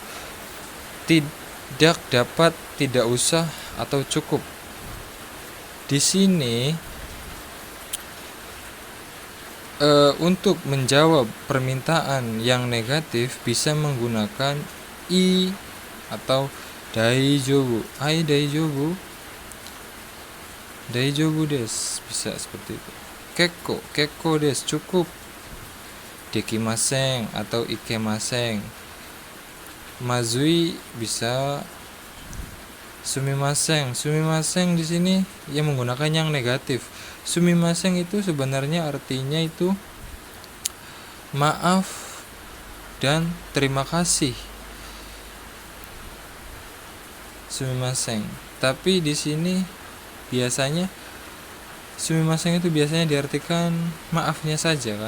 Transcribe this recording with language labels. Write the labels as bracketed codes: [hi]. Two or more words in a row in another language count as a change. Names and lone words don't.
[id] Tidak dapat, tidak usah, atau cukup. Di sini untuk menjawab permintaan yang negatif bisa menggunakan i atau Daijobu. [ja] はい大丈夫。大丈夫です. [id] Bisa seperti itu. [ja] 結構です. Cukup. Dekimasen atau ikemasen. Mazui bisa sumimasen. [id] Sumimasen di sini yang menggunakan yang negatif. Sumimasen itu sebenarnya artinya itu maaf dan terima kasih. Sumimasen. Tapi di sini biasanya sumimasen itu biasanya diartikan maafnya saja kan.